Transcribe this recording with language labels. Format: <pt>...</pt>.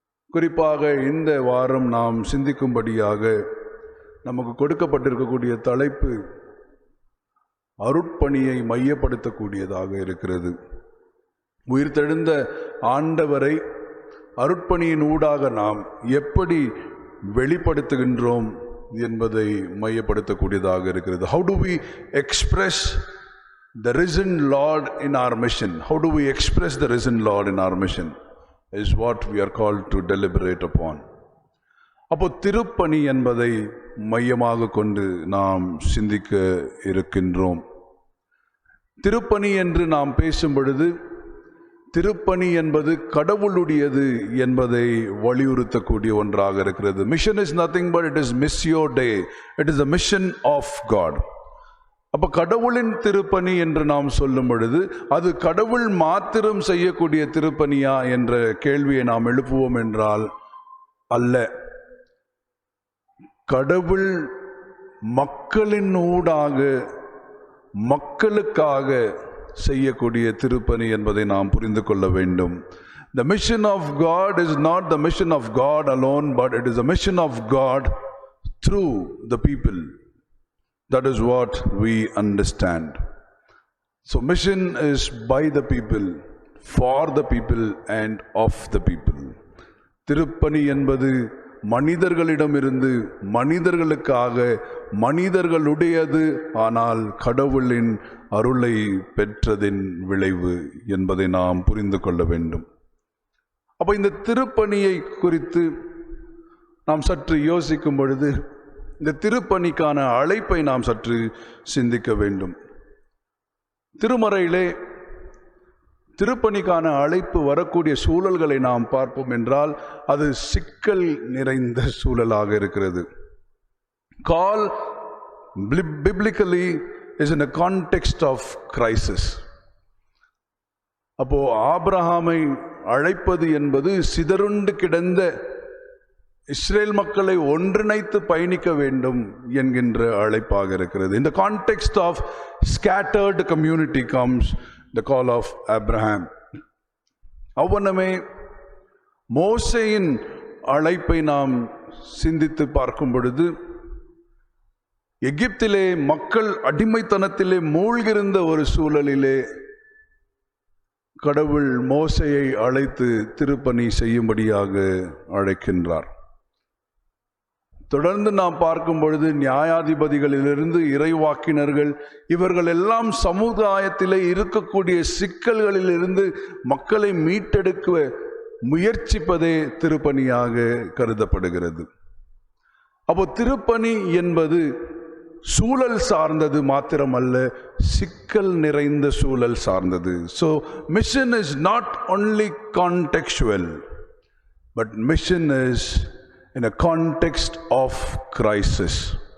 <ta>குறிப்பாக இந்த வாரம் நாம் சிந்திக்கும்படியாக நமக்கு கொடுக்கப்பட்டிருக்கக்கூடிய தலைப்பு அருட்பணியை மையப்படுத்தக்கூடியதாக இருக்கிறது. உயிர்த்தெழுந்த ஆண்டவரை அருட்பணியின் ஊடாக நாம் எப்படி வெளிப்படுத்துகின்றோம் என்பதை மையப்படுத்தக்கூடியதாக இருக்கிறது.</ta> <en>How do we express the risen Lord in our mission? How do we express the risen Lord in our mission is what we are called to deliberate upon.</en> <ta>அப்போ திருப்பணி என்பதை மையமாக கொண்டு நாம் சிந்திக்க இருக்கின்றோம். திருப்பணி என்று நாம் பேசும் பொழுது திருப்பணி என்பது கடவுளுடையது என்பதை வலியுறுத்தக்கூடிய ஒன்றாக இருக்கிறது.</ta> <en>Mission is nothing but it is missio Dei. It is the mission of God.</en> <ta>அப்ப கடவுளின் திருப்பணி என்று நாம் சொல்லும் பொழுது அது கடவுள் மாத்திரம் செய்யக்கூடிய திருப்பணியா என்ற கேள்வியை நாம் எழுப்புவோம் என்றால் அல்ல. கடவுள் மக்களின் ஊடாக மக்களுக்காக செய்யக்கூடிய திருப்பணி என்பதை நாம் புரிந்து கொள்ள வேண்டும்.</ta> <en>The mission of God is not the mission of God alone, but it is the mission of God through the people. That is what we understand. So mission is by the people, for the people and of the people.</en> <ta>திருப்பணி என்பது மனிதர்களிடமிருந்து மனிதர்களுக்காக மனிதர்களுடையது, ஆனால் கடவுளின் அருளை பெற்றதின் விளைவு என்பதை நாம் புரிந்து கொள்ள வேண்டும். அப்போ இந்த திருப்பணியை குறித்து நாம் சற்று யோசிக்கும் பொழுது இந்த திருப்பணிக்கான அழைப்பை நாம் சற்று சிந்திக்க வேண்டும். திருமறையிலே திருப்பணிக்கான அழைப்பு வரக்கூடிய சூழல்களை நாம் பார்ப்போம் என்றால் அது சிக்கல் நிறைந்த சூழலாக இருக்கிறது.</ta> <en>Call biblically is in a context of crisis.</en> <ta>அப்போ ஆபிரகாமை அழைப்பது என்பது சிதறுண்டு கிடந்த இஸ்ரேல் மக்களை ஒன்றிணைத்து பயணிக்க வேண்டும் என்கின்ற அழைப்பாக இருக்கிறது.</ta> <en>In the context of scattered community comes the call of Abraham.</en> <ta>அவ்வண்ணமே மோசேயின் அழைப்பை நாம் சிந்தித்து பார்க்கும் பொழுது எகிப்திலே மக்கள் அடிமைத்தனத்திலே மூழ்கிருந்த ஒரு சூழலிலே கடவுள் மோசேயை அழைத்து திருப்பணி செய்யும்படியாக அழைக்கின்றார். தொடர்ந்து நாம் பார்க்கும் பொழுது நியாயாதிபதிகளிலிருந்து இறைவாக்கினர்கள் இவர்கள் எல்லாம் சமுதாயத்திலே இருக்கக்கூடிய சிக்கல்களிலிருந்து மக்களை மீட்டெடுக்க முயற்சிப்பதே திருப்பணியாக கருதப்படுகிறது. அப்போ திருப்பணி என்பது சூழல் சார்ந்தது மாத்திரமல்ல, சிக்கல் நிறைந்த சூழல் சார்ந்தது.</ta> <en>So mission is not only contextual, but mission is in a context of crisis.</en>